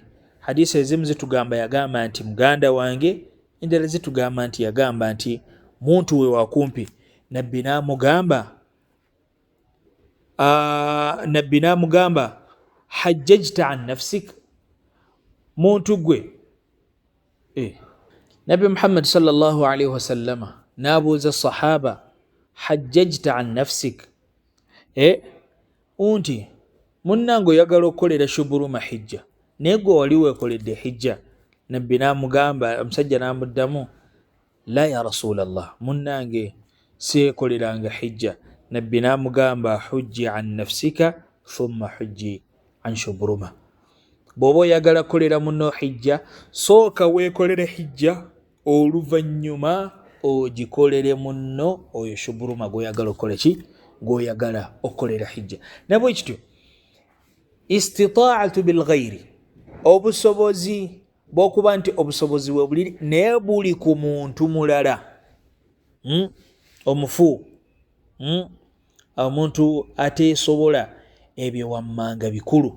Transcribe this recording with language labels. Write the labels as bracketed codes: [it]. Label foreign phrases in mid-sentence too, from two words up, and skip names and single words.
[lg] Hadisi ezimu zitugamba yagamba nti muganda wange, endala zitugamba nti yagamba nti muntu we wakumpi. Nabbi n'amugamba [ar] حججت عن نفسك, [lg] muntu gwe. Nabbi Muhammad [ar] صلى الله عليه وسلم [lg] n'abuuza sahaba, [ar] حججت عن نفسك, [lg] unti munnange oyagala okukolera shuburuma hijja, naye gwe wali weekoledde hijja? Nabbi n'amugamba, omusajja n'amuddamu, [ar] لا يا رسول الله, [lg] munnange seekoleranga hijja. [ar] Nabbi n'amugamba, حج عن نفسك ثم حج عن شبرمة. [lg] Bw'oba oyagala kukolera munno hijja, sooka weekolere hijja, oluvannyuma ogikolere munno oyo shuburuma gw'oyagala okukola ki? Gw'oyagala okukolera hijja. Nabwe kityo [ar] استطاعة بالغير, [lg] obusobozi bw'okuba nti obusobozi bwe buliri naye buli ku muntu mulala, omufu, omuntu ateesobola, ebyo wammanga bikulu.